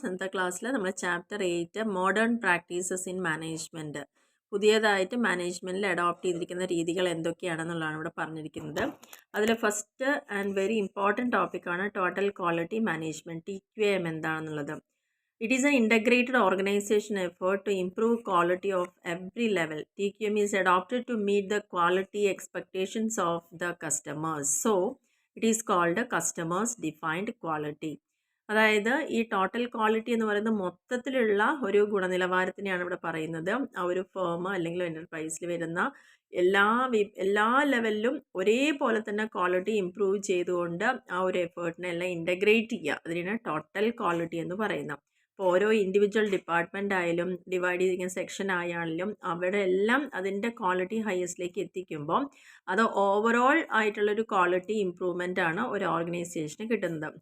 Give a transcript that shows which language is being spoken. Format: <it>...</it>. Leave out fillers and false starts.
<ml>ഇന്നത്തെ ക്ലാസ്സിൽ നമ്മൾ chapter 8 modern practices in management പുതിയതായിട്ട് മാനേജ്മെൻറ്റിൽ അഡോപ്റ്റ് ചെയ്തിരിക്കുന്ന രീതികൾ എന്തൊക്കെയാണെന്നുള്ളതാണ് ഇവിടെ പറഞ്ഞിരിക്കുന്നത്. അതിൽ ഫസ്റ്റ് ആൻഡ് വെരി ഇമ്പോർട്ടൻറ്റ് ടോപ്പിക്കാണ് ടോട്ടൽ ക്വാളിറ്റി മാനേജ്മെൻറ്റ് TQM എന്താണെന്നുള്ളത്.</ml> <en>It is an integrated organization effort to improve quality of every level. TQM is adopted to meet the quality expectations of the customers. So, it is called a customers defined quality.</en> <ml>അതായത് ഈ total quality എന്ന് പറയുന്നത് മൊത്തത്തിലുള്ള ഒരു ഗുണനിലവാരത്തിനെയാണ് ഇവിടെ പറയുന്നത്. ആ ഒരു ഫേം അല്ലെങ്കിൽ എൻ്റർപ്രൈസിൽ വരുന്ന എല്ലാ ലെവലിലും ഒരേപോലെ തന്നെ ക്വാളിറ്റി ഇമ്പ്രൂവ് ചെയ്തുകൊണ്ട് ആ ഒരു എഫേർട്ടിനെല്ലാം ഇൻ്റഗ്രേറ്റ് ചെയ്യുക. അതിനാണ് ടോട്ടൽ ക്വാളിറ്റി എന്ന് പറയുന്നത്. ഇപ്പോൾ ഓരോ ഇൻഡിവിജ്വൽ ഡിപ്പാർട്ട്മെൻ്റ് ആയാലും ഡിവൈഡ് ചെയ്തിരിക്കുന്ന സെക്ഷൻ ആയാലും അവിടെ എല്ലാം അതിൻ്റെ ക്വാളിറ്റി ഹയസ്റ്റിലേക്ക് എത്തിക്കുമ്പോൾ അത് ഓവറോൾ ആയിട്ടുള്ളൊരു ക്വാളിറ്റി ഇമ്പ്രൂവ്മെൻ്റ് ആണ് ഒരു ഓർഗനൈസേഷന് കിട്ടുന്നത്.</ml>